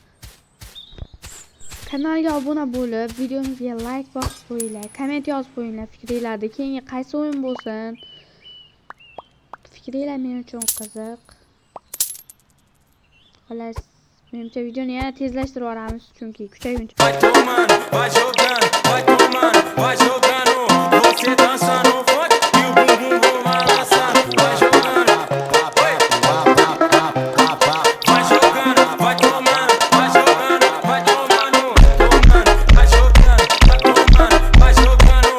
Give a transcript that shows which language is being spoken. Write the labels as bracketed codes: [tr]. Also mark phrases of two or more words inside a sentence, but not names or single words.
[uz] Kanalga obuna bo'lib, videomizga like bosib qo'yinglar, komment yozib qo'yinglar fikringlarni. Keyingi qaysi o'yin bo'lsin? Fikringlar men uchun qiziq. Xolos, menimcha videoni yana tezlashtirib yuboramiz, chunki kuchayguncha. [pt] Vai tomando, vai jogando, vai tomando, vai jogando. Você dança no funk e o bumbum balançando. Vai jogando, vai jogando, vai tomando, vai jogando, vai tomando, tomando, vai jogando, vai jogando.